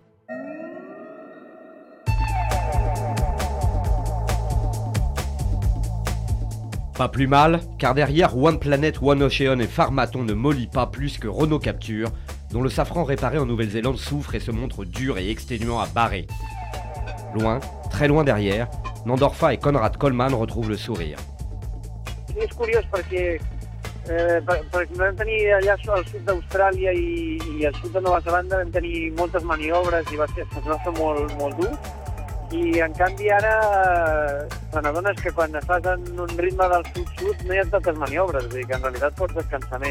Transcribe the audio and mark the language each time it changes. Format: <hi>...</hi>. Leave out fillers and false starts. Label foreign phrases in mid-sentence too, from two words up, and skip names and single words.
<fr>Pas plus mal, car derrière One Planet, One Ocean et Farmaton ne mollit pas plus que Renault Capture, dont le safran réparé en Nouvelle-Zélande souffre et se montre dur et exténuant à barrer. Loin, très loin derrière, Nandorfa et Conrad Coleman retrouvent le sourire.</fr> <ca>És curiós perquè vam tenir allà al sud d'Austràlia i al sud de Nova Zelanda vam tenir moltes maniobres i es va fer molt dur. I en canvi ara te n'adones que quan estàs en un ritme del sud-sud no hi ha tantes maniobres, vull dir que en realitat pots descansar més.</ca>